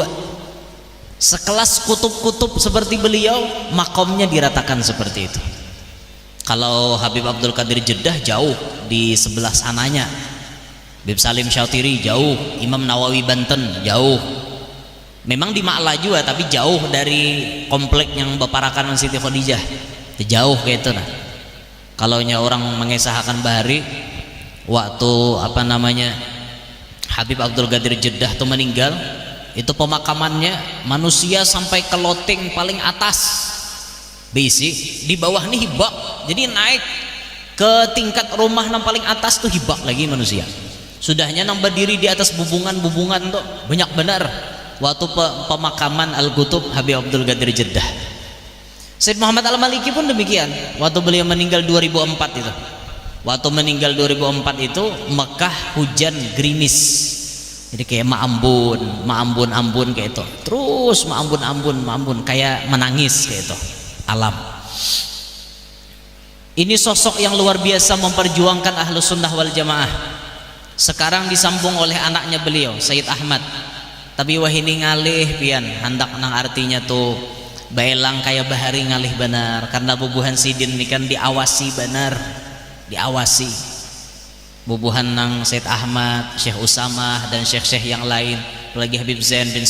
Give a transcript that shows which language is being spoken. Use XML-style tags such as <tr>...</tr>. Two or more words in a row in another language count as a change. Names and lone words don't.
<id>Sekelas kutub-kutub seperti beliau, makomnya diratakan seperti itu. Kalau Habib Abdul Qadir Jeddah jauh di sebelah sananya, Habib Salim Syatiri jauh, Imam Nawawi Banten jauh. Memang di Ma'la juga, tapi jauh dari komplek yang beparakan Siti Khadijah, jauh kayak itu nah. Kalau orang mengesahkan bahari waktu Habib Abdul Qadir Jeddah tuh meninggal, itu pemakamannya manusia sampai ke loteng paling atas bisi, di bawah nih hibak, jadi naik ke tingkat rumah yang paling atas tuh hibak lagi manusia. Sudahnya nambah diri di atas bubungan tuh banyak benar waktu pemakaman Al-Qutub Habib Abdul Qadir Jeddah. Sayyid Muhammad Al-Maliki pun demikian. Waktu beliau meninggal 2004 itu, waktu meninggal 2004 itu Mekah hujan gerimis, jadi kayak ma'ambun kayak itu, terus ma'ambun kayak menangis kayak itu alam. Ini sosok yang luar biasa memperjuangkan Ahlus Sunnah wal Jamaah. Sekarang disambung oleh anaknya beliau Sayyid Ahmad,</id> <bjn>tapi wahini ngalih pian hendak nang artinya tuh baelang kayak bahari ngalih benar, karena bubuhan Sidin ini</bjn> <id>kan diawasi benar, diawasi bubuhan nang Sayyid Ahmad, Syekh Usamah dan syekh-syekh yang lain, apalagi Habib Zain bin</id>